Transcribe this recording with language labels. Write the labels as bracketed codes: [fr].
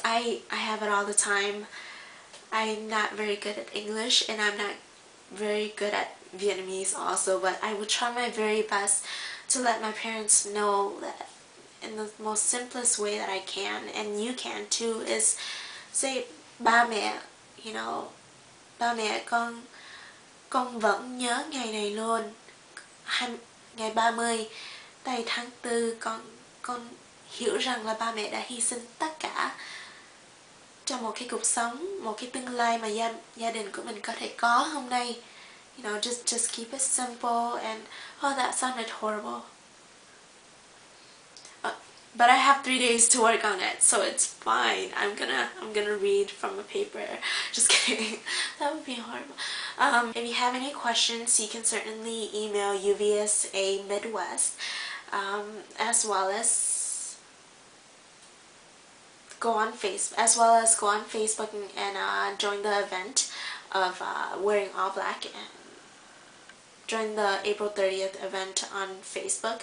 [en] I have it all the time. I'm not very good at English, and I'm not very good at Vietnamese also, but I will try my very best to let my parents know that in the most simplest way that I can, and you can too, is say [vi] ba mẹ, you know, ba mẹ con vẫn nhớ ngày này luôn. Ngày 30 tây tháng 4, con hiểu rằng là ba mẹ đã hy sinh tất cả cho một cái cuộc sống, một cái tương lai mà gia đình của mình có thể có hôm nay. [en] You know, just keep it simple. And oh, that sounded horrible. But I have 3 days to work on it, so it's fine. I'm gonna read from a paper. Just kidding. That would be horrible. If you have any questions, you can certainly email UVSA Midwest, as well as go on Facebook and join the event of wearing all black, and join the April 30th event on Facebook.